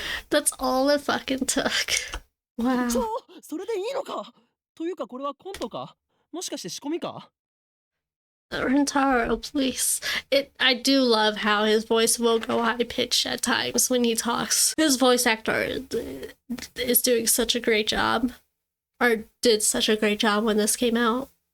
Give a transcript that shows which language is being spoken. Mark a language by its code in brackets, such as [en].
[en] That's all it fucking took. Wow. [ja] それでいいのかというかこれはコントかもしかして仕込みか [en] Rentaro, please. I do love how his voice will go high pitched at times when he talks. His voice actor is doing such a great job. Or did such a great job when this came out.